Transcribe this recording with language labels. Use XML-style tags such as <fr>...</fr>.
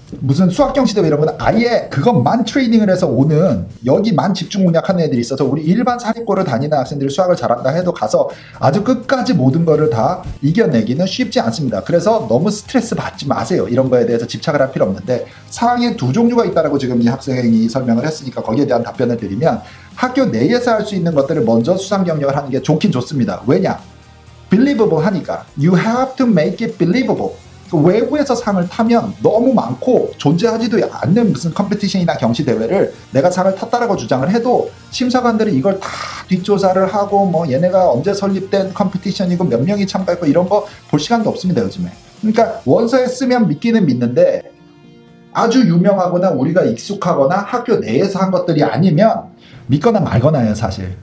<ko>무슨 수학경시대회 이런 거는 아예 그것만 트레이닝을 해서 오는, 여기만 집중 공략하는 애들이 있어서 우리 일반 사립고를 다니는 학생들이 수학을 잘한다 해도 가서 아주 끝까지 모든 거를 다 이겨내기는 쉽지 않습니다. 그래서 너무 스트레스 받지 마세요. 이런 거에 대해서 집착을 할 필요 없는데, 상에 두 종류가 있다라고 지금 이 학생이 설명을 했으니까 거기에 대한 답변을 드리면, 학교 내에서 할 수 있는 것들을 먼저 수상 경력을 하는 게 좋긴 좋습니다. 왜냐? believable 하니까.</ko> <en>You have to make it believable.</en> <ko>외부에서 상을 타면 너무 많고 존재하지도 않는 무슨 컴피티션이나 경시대회를 내가 상을 탔다라고 주장을 해도 심사관들이 이걸 다 뒷조사를 하고 뭐 얘네가 언제 설립된 컴피티션이고 몇 명이 참가했고 이런 거 볼 시간도 없습니다 요즘에. 그러니까 원서에 쓰면 믿기는 믿는데 아주 유명하거나 우리가 익숙하거나 학교 내에서 한 것들이 아니면 믿거나 말거나예요 사실.</ko>